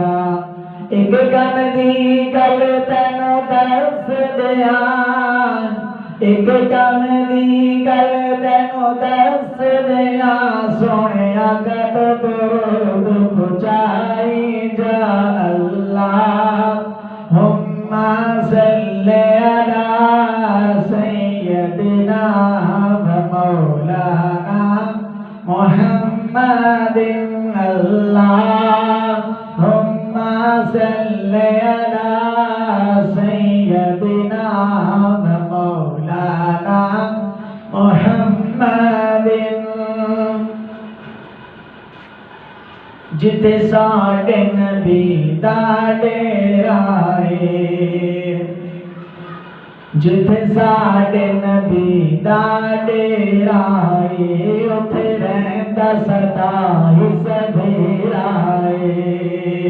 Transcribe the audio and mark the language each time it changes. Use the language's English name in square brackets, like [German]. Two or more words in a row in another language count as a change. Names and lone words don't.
[Punjabi] ایک غم دی گل تینوں دس دیا، ایک غم دی گل تینوں دس دیا. سوہنیا کد درود پہنچائی جا. [Arabic] اللهم صل على سيدنا ومولانا محمد. اللهم صل على سيدنا ومولانا محمد. [Punjabi] جتھے ساڈے نبی دا ڈیرا ہے، جتھے ساڈے نبی دا ڈیرا ہے، اوتھے رہندا سدا ہی سبیرا ہے.